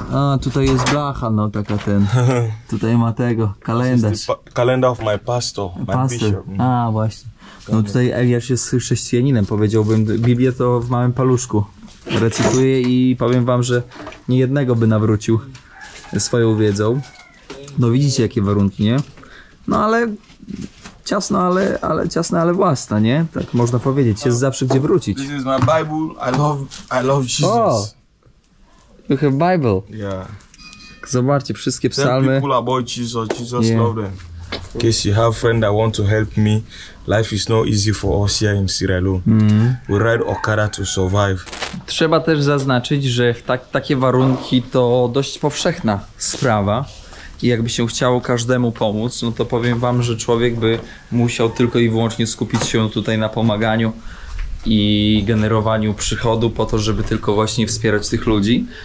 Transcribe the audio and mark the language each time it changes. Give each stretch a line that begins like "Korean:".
Polish: A, tutaj jest blacha, no taka ten. Tutaj ma tego, kalendarz.
English: Calendar of my pastor, my bishop.
Polish: A, właśnie. No tutaj Eliasz jest chrześcijaninem, powiedziałbym. Biblię to w małym paluszku recytuję i powiem wam, że nie jednego by nawrócił swoją wiedzą. No widzicie jakie warunki, nie? No ale ciasno, ciasne, ale własne, nie? Tak można powiedzieć. Jest zawsze gdzie wrócić.
English: This is my Bible. I love Jesus. Oh, you have Bible. Yeah.
Polish: Zobaczcie, wszystkie
English: Tell
Polish: psalmy.
English: people about Jesus. Jesus Yeah. love them. In case you have friends that want to help me, life is not easy for us here in Sierra Leone. We ride Okada to survive.
Polish: Trzeba też zaznaczyć, że takie warunki to dość powszechna sprawa i jakby się chciało każdemu pomóc, no to powiem wam, że człowiek by musiał tylko i wyłącznie skupić się tutaj na pomaganiu i generowaniu przychodu po to, żeby tylko właśnie wspierać tych ludzi.